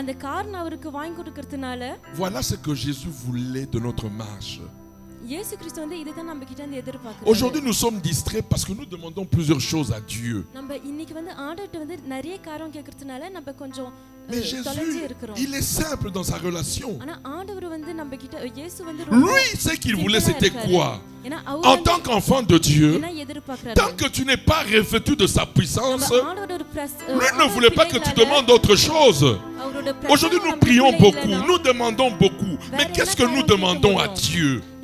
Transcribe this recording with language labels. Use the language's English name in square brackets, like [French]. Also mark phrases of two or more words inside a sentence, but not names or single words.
[French] Voilà ce que Jésus voulait de notre marche. Aujourd'hui, nous sommes distraits parce que nous demandons plusieurs choses à Dieu. Mais Jésus, il est simple dans sa relation. [Tamil] ஆனா ஆண்டவர் வந்து நம்ம கிட்ட இயேசு வந்து [French] Lui, ce qu'il voulait, c'était quoi? En tant qu'enfant de Dieu, tant que tu n'es pas revêtu de sa puissance, lui ne voulait pas que tu demandes autre chose. Aujourd'hui, nous prions beaucoup, nous demandons beaucoup. Mais qu'est-ce que nous demandons à Dieu?